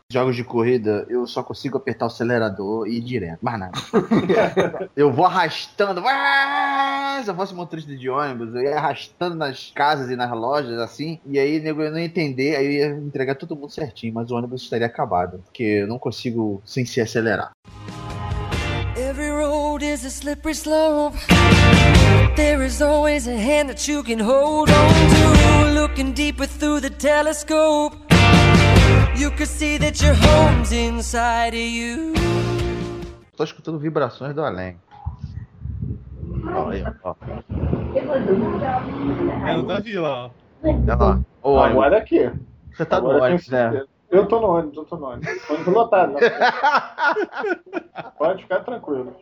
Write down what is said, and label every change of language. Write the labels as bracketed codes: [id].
[pt] Jogos de corrida, eu só consigo apertar o acelerador e ir direto, mais nada. Eu vou arrastando, se eu fosse motorista de ônibus, eu ia arrastando nas casas e nas lojas, assim, e aí eu não ia entender, aí eu ia entregar todo mundo certinho, mas o ônibus estaria acabado, porque eu não consigo sem se acelerar. [en] Every road is a slippery slope. There is always a hand that you can hold on to. Looking deeper through the telescope. You can see that your home's inside of you. [pt] Tô escutando vibrações do além. Olha aí, ó. É o Davi lá, ó. Olha lá. Agora é aqui. Você tá agora no ônibus, né? Eu tô no ônibus. Tô lotado. Né? Pode ficar tranquilo.